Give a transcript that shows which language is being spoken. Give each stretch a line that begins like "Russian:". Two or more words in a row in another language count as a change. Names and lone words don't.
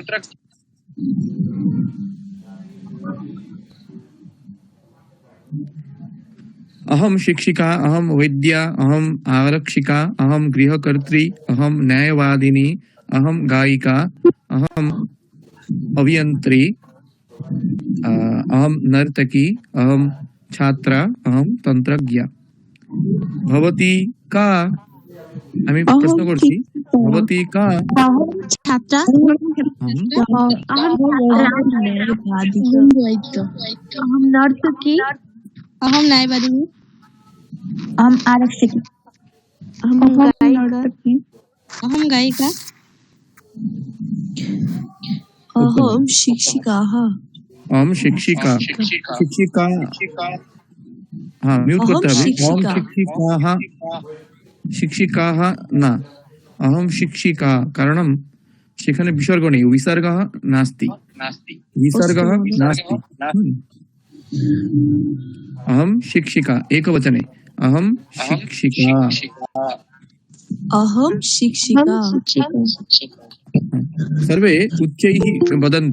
Sanskrit: अहम शिक्षिका, अहम वैद्या, अहम आरक्षिका, अहम गृहकर्त्री, अहम न्यायवादिनी, अहम गायिका, अहम अभियंत्री, अहम नर्तकी, अहम छात्रा, अहम तंत्रज्ञा। भवती का,
Bangla: আমি প্রশ্ন করছি,
Sanskrit: ভবতী কা। छात्रा अहम नर्तकी अहम न्यायवादी अहम आरक्षक अहम नर्तकी अहम गायिका अहम शिक्षिकाः अहम शिक्षिका।
Hindi: हाँ, म्यूट करते हैं।
Sanskrit: अहम शिक्षिकाः ना, अहम शिक्षिका, कारणं
Bangla: সেখানে বিসর্গ নেই,
Sanskrit: বিসর্গः नास्ति। अहम शिक्षिका एकवचने, अहम शिक्षिका। अहम शिक्षिका सर्वे उच्चैः वदन्तु।